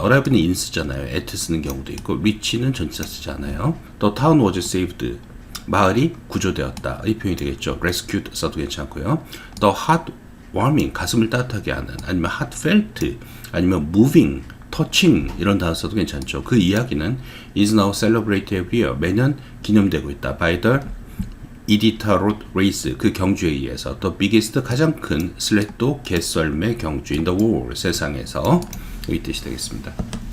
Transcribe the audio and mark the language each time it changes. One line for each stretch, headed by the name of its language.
Korean: arrive는 in 쓰잖아요. at 쓰는 경우도 있고 reach는 전치사 쓰지 않아요.
English: The town was saved.
Korean: 마을이 구조되었다. 이 표현이 되겠죠.
English: rescued 써도 괜찮고요. The heart warming,
Korean: 가슴을 따뜻하게 하는,
English: 아니면 heartfelt, 아니면 moving,
Korean: 터칭 이런 단어 써도 괜찮죠. 그 이야기는
English: is now celebrated every year.
Korean: 매년 기념되고 있다. by the 이디타롯 레이스 그 경주에 의해서 the biggest 가장 큰 슬랫도 개썰매 경주 in the world 세상에서 이 뜻이 되겠습니다.